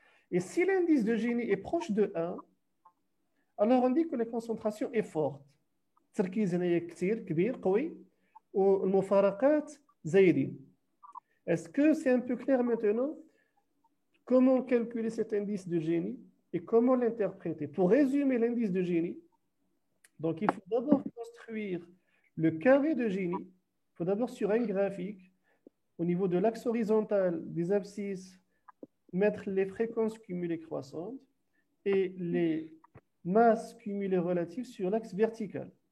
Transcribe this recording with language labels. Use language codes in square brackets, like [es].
[fr] Et si l'indice de Gini est proche de 1, alors on dit que la concentration est forte. [ar] التركيز هنا كثير كبير قوي والمفارقات زايدين. [fr] Est-ce que c'est un peu clair maintenant? Comment calculer cet indice de Gini et comment l'interpréter? Pour résumer l'indice de Gini, donc il faut d'abord construire le carré de Gini. Il faut d'abord sur un graphique, au niveau de l'axe horizontal des abscisses, mettre les fréquences cumulées croissantes et les masses cumulées relatives sur l'axe vertical.